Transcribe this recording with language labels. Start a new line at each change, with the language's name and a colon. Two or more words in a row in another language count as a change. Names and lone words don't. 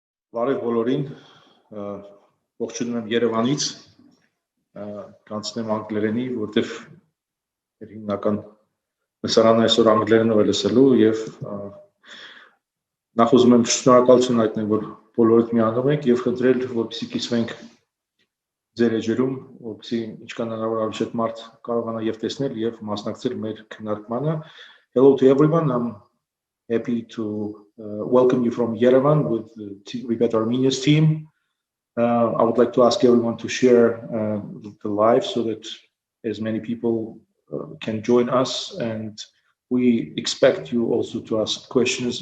Armenian: Բարև բոլորին, ողջունում եմ Երևանից, կանցնեմ անգլերենի, որտեվ հիմնական լսարանը այսօր անգլերենով է լսելու եւ նախ ուզում եմ շնորհակալություն հայտնել, որ բոլորդ միանում եք եւ խնդրել, որպեսզի կիսվենք ձեր էջերում, որպեսզի ինչքան հնարավոր շատ մարդ կարողանա եւ տեսնել եւ մասնակցել մեր քննարկմանը.
English: Hello to everyone. I'm happy to welcome you from Yerevan with the Repat Armenia's team. I would like to ask everyone to share the live so that as many people can join us, and we expect you also to ask questions.